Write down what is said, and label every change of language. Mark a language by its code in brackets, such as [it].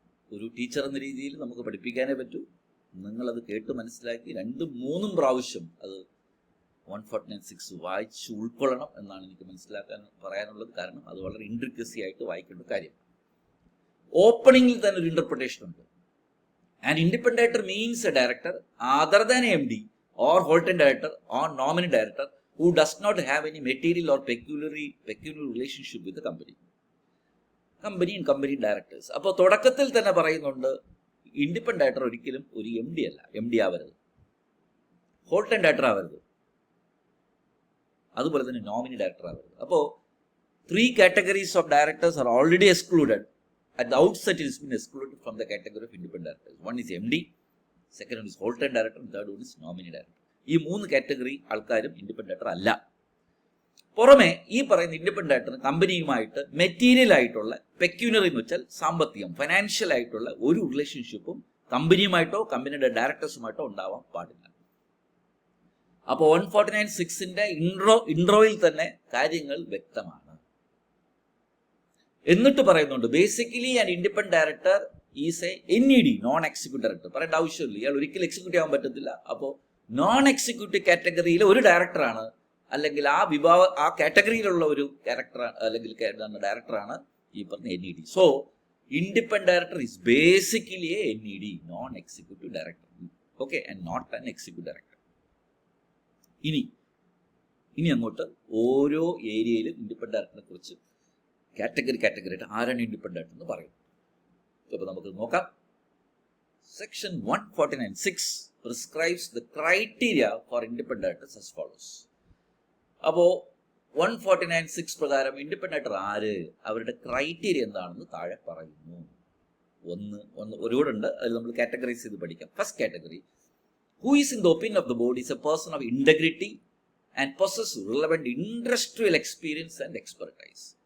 [ml] ഒരു ടീച്ചർ എന്ന രീതിയിൽ നമുക്ക് പഠിപ്പിക്കാനേ പറ്റൂ. നിങ്ങളത് കേട്ട് മനസ്സിലാക്കി 2-3 പ്രാവശ്യം അത് 149(6) വായിച്ച് ഉൾക്കൊള്ളണം എന്നാണ് എനിക്ക് പറയാനുള്ളത്. കാരണം അത് വളരെ ഇൻട്രിക്കസി ആയിട്ട് വായിക്കേണ്ട കാര്യം. ഓപ്പണിംഗിൽ തന്നെ ഒരു ഇന്റർപ്രിട്ടേഷൻ ഉണ്ട്. [en] And independent director means a director other than MD or Holton director or nominee director who does not have any material or peculiar relationship with the company. Company and company directors. [ml] അപ്പോൾ തുടക്കത്തിൽ തന്നെ പറയുന്നുണ്ട്, independent director ഒരിക്കലും ഒരു MD അല്ല, MD ആവരുത്, Holton director ആവരുത്, അതുപോലെ തന്നെ നോമിനി ഡയറക്ടർ ആവരുത്. [en] അപ്പോൾ 3 categories of directors are already excluded. At the outset, it has been excluded from the category of independent directors. One is MD, second one is Holton director, and third one is nominee director. [ml] ഈ 3 category ആൾക്കാരും independent director അല്ല. പുറമെ ഈ പറയുന്ന independent director കമ്പനിയുമായിട്ട് material ആയിട്ടുള്ള, പെക്യൂനറി എന്ന് വെച്ചാൽ സാമ്പത്തികം, ഫൈനാൻഷ്യൽ ആയിട്ടുള്ള ഒരു റിലേഷൻഷിപ്പും കമ്പനിയുമായിട്ടോ കമ്പനിയുടെ ഡയറക്ടേഴ്സുമായിട്ടോ ഉണ്ടാവാൻ പാടില്ല. അപ്പോൾ 149(6)ന്റെ ഇൻട്രോയിൽ തന്നെ കാര്യങ്ങൾ വ്യക്തമാണ്. എന്നിട്ട് പറയുന്നുണ്ട്, [en] Basically an independent director is a NED, non executive director. [ml] പറയേണ്ട ആവശ്യമില്ല, ഇയാൾ ഒരിക്കലും എക്സിക്യൂട്ടീവ് ആകാൻ പറ്റത്തില്ല. അപ്പോൾ നോൺ എക്സിക്യൂട്ടീവ് കാറ്റഗറിയിലെ ഒരു ഡയറക്ടറാണ്, അല്ലെങ്കിൽ ആ കാറ്റഗറിയിലുള്ള ഒരു ക്യാരക്ടർ അല്ലെങ്കിൽ ഡയറക്ടറാണ് ഈ പറഞ്ഞ NED. [en] So independent director is basically a NED, non executive director. [ml] Okay, [en] And not an executive director. [ml] ഇനി അങ്ങോട്ട് ഓരോ ഏരിയയിലും ഇൻഡിപെൻഡന്റ് ഡയറക്ടറിനെ കുറിച്ച് കാറ്റഗറി ആയിട്ട് ആരാണ് ഇൻഡിപെൻഡന്റ് ഡയറക്ടർ എന്ന് പറയും. അപ്പോൾ നമുക്ക് നോക്കാം. [en] Section 149(6) prescribes the criteria for independent directors as follows. [ml] അപ്പോൾ 149(6) പ്രകാരം ഇൻഡിപെൻഡന്റ് ഡയറക്ടർ ആര്, അവരുടെ ക്രൈറ്റീരിയ എന്താണെന്ന് താഴെ പറയുന്നു. ഒരുപാട് ഉണ്ട്, അതിൽ നമ്മൾ കാറ്റഗറൈസ് ചെയ്ത് പഠിക്കാം. [en] First category, who is in the opinion of the board is a person of integrity and possesses relevant industrial experience and expertise.